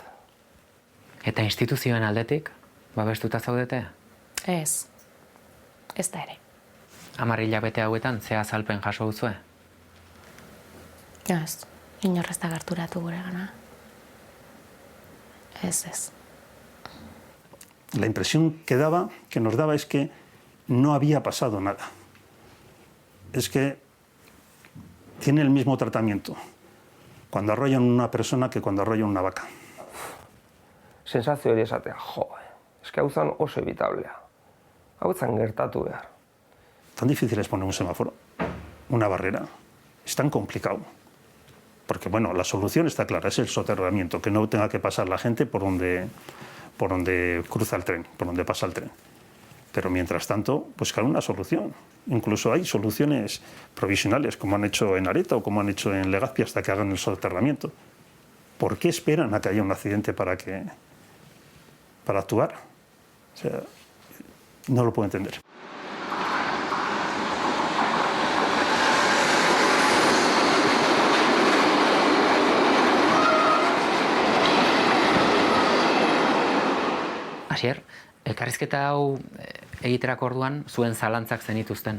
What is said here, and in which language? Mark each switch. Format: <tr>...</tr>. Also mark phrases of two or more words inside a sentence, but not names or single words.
<eu>Eta instituzioen aldetik, babestuta zaudete? Ez da ere. 10 hilabete hauetan zea azalpen jaso duzue? Ez, inorrez da gerturatu gure gana. Ez.</eu> <es>La impresión que nos daba es que no había pasado nada. Es que tiene el mismo tratamiento cuando arrollan una persona que cuando arrollan una vaca.</es> <eu>Sensazio hori esatea, eske hau zan oso evitablea. Hau zan gertatu behar.</eu> <es>Tan difícil es poner un semáforo, una barrera. Es tan complicado. Porque, bueno, la solución está clara, es el soterramiento, que no tenga que pasar la gente por donde cruza el tren, por donde pasa el tren. Pero mientras tanto, pues claro, una solución. Incluso hay soluciones provisionales, como han hecho en Areta o como han hecho en Legazpi, hasta que hagan el soterramiento. ¿Por qué esperan a que haya un accidente para actuar? O sea, no lo puedo entender.</es> <eu>Asier, elkarrizketa hau egiterako orduan zuen zalantzak zenituzten.</eu>